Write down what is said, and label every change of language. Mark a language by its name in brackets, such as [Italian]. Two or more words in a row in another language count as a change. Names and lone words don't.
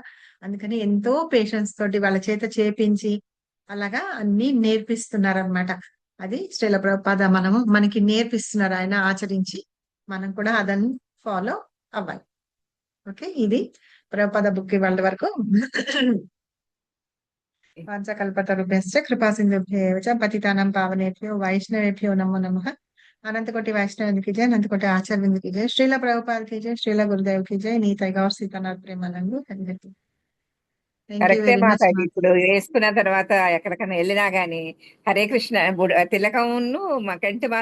[Telugu] అందుకని ఎంతో పేషెన్స్ తోటి వాళ్ళ చేత చేపించి అలాగా అన్ని నేర్పిస్తున్నారనమాట. అది శ్రీల ప్రభుపాద మనకి నేర్పిస్తున్నారు, ఆయన ఆచరించి మనం కూడా అదన్ని ఫాలో అవ్వాలి. ఓకే, ఇది ప్రభుపాద బుక్ వాళ్ళ వరకు. [Sanskrit] వాంఛకల్పతరుభ్యశ్చ కృపా సింధుభ్యేవ చ పతితానాం పావనేభ్యో వైష్ణవేభ్యో నమో నమః. [Hindi] अनंतकोटि वैष्णव की जय, अनंतकोटि आचार्य की जय, श्रीला प्रभुपाद की जय, श्रीला गुरुदेव की जय, नीता गौर सीतानाथ प्रेमानंद. [English] thank you [Telugu] కరెక్టే [English] very much. [Telugu] మాతాజీ. ఇప్పుడు వేసుకున్న తర్వాత ఎక్కడికైనా వెళ్ళినా గానీ హరే కృష్ణ తిలకమును కంటి